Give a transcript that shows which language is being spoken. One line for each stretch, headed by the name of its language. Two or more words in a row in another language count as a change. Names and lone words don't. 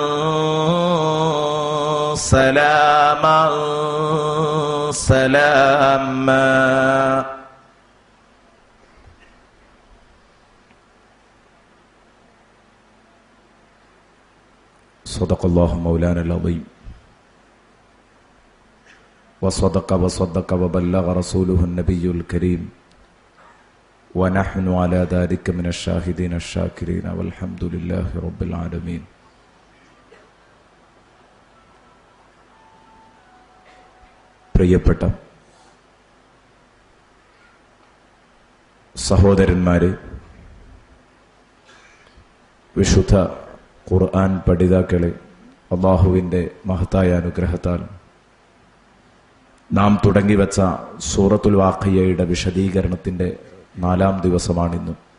Arabic: سلاما سلاما صدق الله مولانا العظيم وصدق وبلغ رسوله النبي الكريم ونحن على ذلك من الشاهدين الشاكرين والحمد لله رب العالمين.
Malayalam: പ്രിയപ്പെട്ട സഹോദരന്മാരെ, വിശുദ്ധ ഖുർആൻ പഠിതാക്കളെ, അല്ലാഹുവിൻ്റെ മഹത്തായ അനുഗ്രഹത്താൽ നാം തുടങ്ങിവെച്ച സൂറത്തുൽ വാഖിയയുടെ വിശദീകരണത്തിൻ്റെ 4-ാം ദിവസമാണിന്ന്.